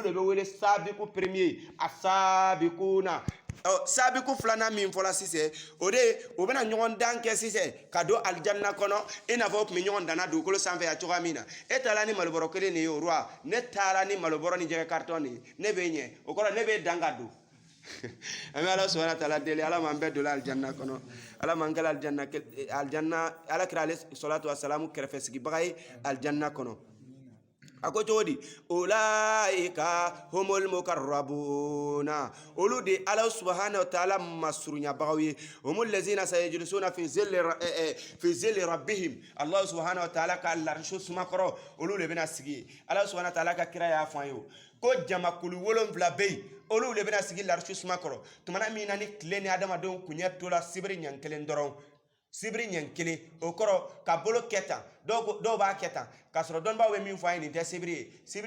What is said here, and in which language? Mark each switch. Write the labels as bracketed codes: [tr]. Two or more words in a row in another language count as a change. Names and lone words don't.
[bm] de bɛ wele sabiku premier a sabikuna sabiku filanan min fɔla sisan o bɛna ɲɔgɔn dan kɛ sisan ka don alijanna kɔnɔ i n'a fɔ o tun bɛ ɲɔgɔn danna dugukolo sanfɛ yan cogoya min na e taara ni malobɔrɔ kelen de ye o roi ne taara ni malobɔrɔ ni jɛgɛ carton de ye ne bɛ ɲɛ o kɔrɔ ne bɛ dan ka don an bɛ ala [ar] سبحانه تعالى [bm] deli ala m'an bɛɛ don alijanna kɔnɔ ala m'an kɛla alijanna ala kira ale [ar] الصلاة والسلام [bm] kɛrɛfɛ sigibaga ye alijanna kɔnɔ a ko cogo di [ar] أولئك هم المقربون [bm] olu de ala [ar] سبحانه وتعالى [bm] masurunyabaga ye [ar] هم الذين سيجلسون في ظل ربهم [bm] allah [ar] سبحانه وتعالى [bm] ka larshu sumakoro olu de bɛna sigi ala [ar] سبحانه وتعالى [bm] ka kira y'a fɔ an ye ko jamakulu 7 bɛ yen olu de bɛna sigi larshu sumakoro tumana min na ni tile ni adamadenw kuɲɛ tola sibiri ɲɛ kelen dɔrɔn sibiri ɲɛ kelen o kɔrɔ ka bolo kɛ tan dɔw b'a kɛ tan k'a sɔrɔ dɔnnibaw bɛ min fɔ an ye nin tɛ sibiri ye sibiri